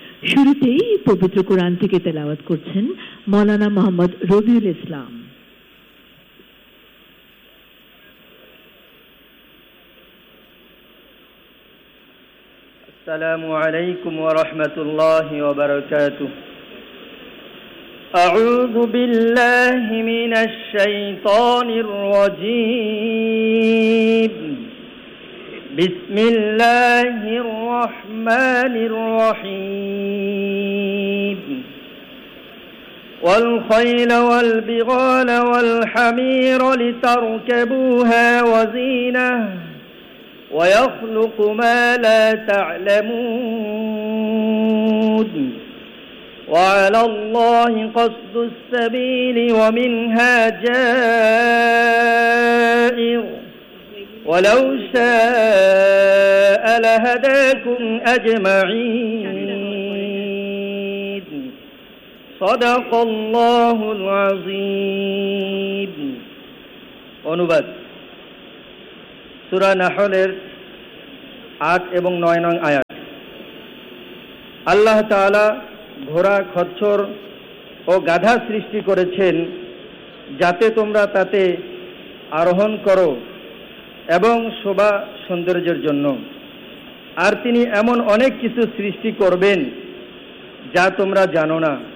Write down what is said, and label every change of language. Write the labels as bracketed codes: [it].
[bn] শুরুতেই পবিত্র কোরআন থেকে তেলাওয়াত করছেন মাওলানা মোহাম্মদ রবিউল ইসলাম। [ar] আসসালামু আলাইকুম ওয়া রাহমাতুল্লাহি ওয়া বারাকাতুহু। أعوذ بالله من الشيطان الرجيم بسم الله الرحمن الرحيم والخيل والبغال والحمير لتركبوها وزينة ويخلق ما لا تعلمون وعلى الله قصد السبيل ومنها جائر ولو شاء لهداكم أجمعين صدق الله العظيم [bn] অনুবাদ সূরা নাহলের 8 এবং 9 নং আয়াত। আল্লাহ তাআলা ঘোড়া, খচ্চর ও গাধা সৃষ্টি করেছেন যাতে তোমরা তাতে আরোহণ করো এবং শোভা সৌন্দর্যের জন্য। আর তিনি এমন অনেক কিছু সৃষ্টি করবেন যা তোমরা জানো না।